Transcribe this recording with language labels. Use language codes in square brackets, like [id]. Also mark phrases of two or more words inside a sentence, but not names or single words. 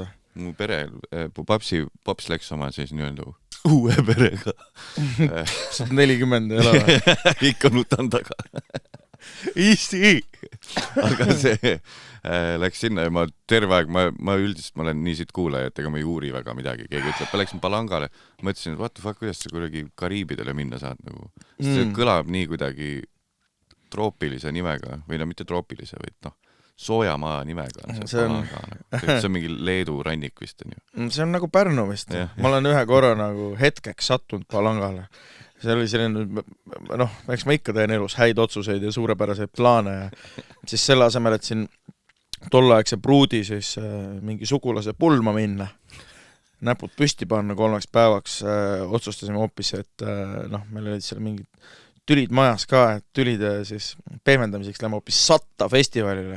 [et] Mu pere, paps läks oma siis nii-öelda uue perega. 40 ei ole. Ikka nutan taga. Eesti! Aga see läks sinna ja ma terve aeg, ma üldiselt, ma olen nii siit kuulaja, et ega ma ei uuri väga midagi. Keegi ütleb, ma läksin Palangale, mõtlesin, et [en] what the fuck, [et] kuidas sa kuidagi Kariibidele minna saad nagu. See kõlab nii kuidagi troopilise nimega, või mitte troopilise, vaid soojamaa nimega on see Palanga. See on mingi Leedu rannik vist on ju. See on nagu Pärnu vist. Ma olen ühe korra nagu hetkeks sattunud Palangale. see oli selline, eks ma ikka teen elus häid otsuseid ja suurepäraseid plaane ja siis selle asemel, et siin tolleaegse pruudi siis mingi sugulase pulma minna, näpud püsti panna 3 päevaks, otsustasime hoopis, et meil olid seal mingid tülid majas ka, et tülide siis pehmendamiseks lähme hoopis Satta festivalile.